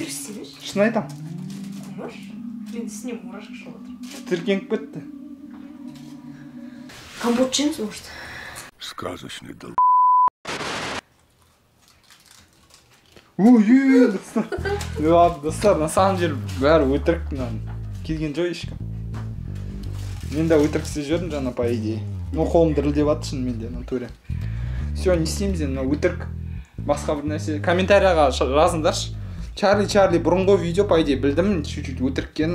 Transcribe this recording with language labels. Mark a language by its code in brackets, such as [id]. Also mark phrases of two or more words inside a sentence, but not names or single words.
[kk] Шын айтам. Мұраш? Мен үстіне мурашка шығып отыр. Тітіркеніп кетті. Компот жеміз, может? [ru] Сказочный дол... [kk] Ой, достар. Достар, [ru] на самом деле [kk] бәрі өтірік. Келген жой ешкім. Мен де өтірік істеп жүрдім жаңа [ru] по идее. [kk] Ну, қолым дірілдеп жатыр шын менде, натуре. Все, не істейміз енді, өтірік. Басқа бір нәрсе. Комментарияға жазыңдаршы. Чарли бұрынғы видео [ru] по идее [kk] білдім, чуть-чуть өтіріккен.